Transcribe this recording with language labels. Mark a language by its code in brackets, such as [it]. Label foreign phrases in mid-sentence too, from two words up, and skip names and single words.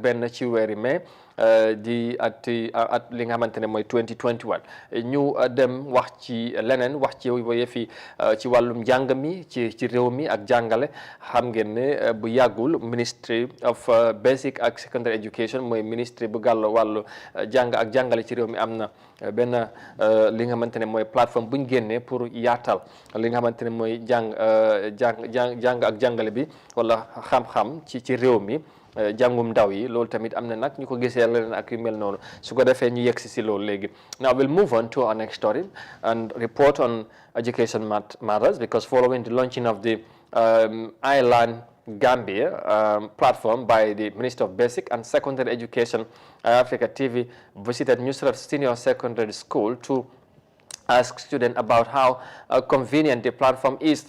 [wo] benn ci weeri mai di at li nga xamante ne mooy 2021 ñu dem wax ci leneen wax ci yëfi ci wàllum njàng mi ci réew mi ak jàngale xam ngeen ne bu yàggul Ministry of Basic ak Secondary Education mooy ministry bu gàllo wàllu jàng ak jàngale ci réew mi am na benn li nga xamante ne mooy plateforme bu ñu génnee pour yaatal li nga xamante ne mooy jàng ak jàngale bi wala xam-xam ci réew mi jàngum ndaw yi loolu tamit am na nag ñu ko gisee leneen ak yu mel noonu su ko defee ñu yegg si loolu léegi. [en] Now we'll move on to our next story and report on education matters because following the launching of the Island Gambia platform by the Minister of Basic and Secondary Education, Africa TV visited Nusrat Senior Secondary School to ask students about how convenient the platform is.